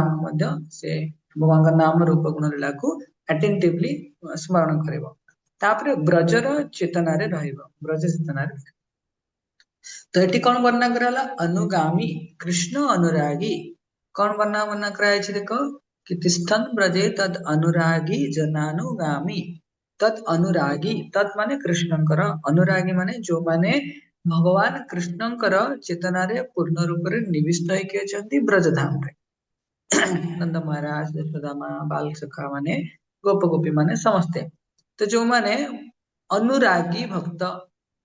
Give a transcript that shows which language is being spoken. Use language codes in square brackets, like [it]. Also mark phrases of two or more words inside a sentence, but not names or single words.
[or] ମଧ୍ୟ ସେ ଭଗବାନଙ୍କର ନାମ ରୂପ ଗୁଣ ଲୀଳାକୁ ଆଟେଣ୍ଟିଭଲି ସ୍ମରଣ କରିବ ତାପରେ ବ୍ରଜର ଚେତନାରେ ରହିବ ବ୍ରଜ ଚେତନାରେ ତ ଏଠି କଣ ବର୍ଣ୍ଣନା କରାଗଲା ଅନୁଗାମୀ କୃଷ୍ଣ ଅନୁରାଗୀ କଣ ବର୍ଣ୍ଣନା କରାଯାଇଛି ଦେଖ कि [sa] तिष्ठन् ब्रजे तद अनुरागी जनानुगामी [or] ତତ୍ ଅନୁରାଗୀ ତତ୍ ମାନେ कृष्णଙ୍କର ଅନୁରାଗୀ ମାନେ ଯୋଉମାନେ ଭଗବାନ କୃଷ୍ଣଙ୍କର ଚେତନାରେ ପୂର୍ଣ୍ଣ ରୂପରେ ନିବିଷ୍ଟ ହେଇକି ଅଛନ୍ତି ବ୍ରଜଧାମରେ ନନ୍ଦ ମହାରାଜ ଯଶୋଦାମା ବାଲ ସଖା ମାନେ ଗୋପ ଗୋପୀ ମାନେ ସମସ୍ତେ ତ ଯୋଉମାନେ ଅନୁରାଗୀ ଭକ୍ତ